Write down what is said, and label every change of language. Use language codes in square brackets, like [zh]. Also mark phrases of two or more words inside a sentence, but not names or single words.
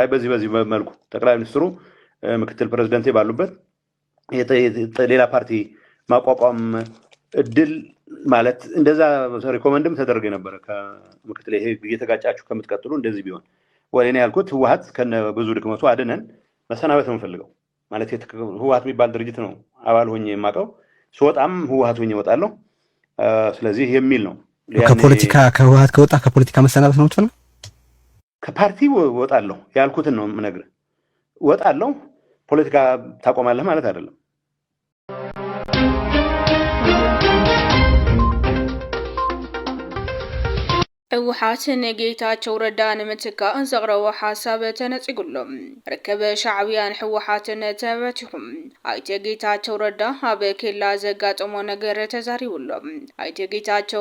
[am] በዚህ መልኩ ጠቅላይ ሚኒስትሩ ምክትል ፕሬዝዳንቴ ባሉበት ሌላ ፓርቲ ማቋቋም እድል ማለት እንደዛ ሪኮመንድም ተደረገ ነበር ከምክትል ይሄ እየተጋጫችሁ ከምትቀጥሉ እንደዚህ ቢሆን ወይኔ ያልኩት ህወሓት ከነ ብዙ ድክመቱ አድነን መሰናበት ነው የምፈልገው ማለት ህወሓት የሚባል ድርጅት ነው አባል ሆኜ የማውቀው ስወጣም ህወሓት ሆኜ እወጣለሁ ስለዚህ የሚል ነው ከፖለቲካ ከህወሓት ከወጣ ከፖለቲካ መሰናበት ነው የምትፈልገው ከፓርቲ ወጣለሁ ያልኩትን ነው የምነግርህ ወጣለሁ ፖለቲካ ታቆማለህ ማለት አይደለም [ti] ህወሓት ንጌታቸው ረዳ ንምትካእ ዘቕረቦ ሓሳብ ተነፂጉሎም ርከበ ሻዕብያን ሕወሓትን ተበቲኹም ኣይተ ጌታቸው ረዳ ኣብ ኬላ ዘጋጠሞ ነገር ተዛሪቡሎም ኣይተ ጌታቸው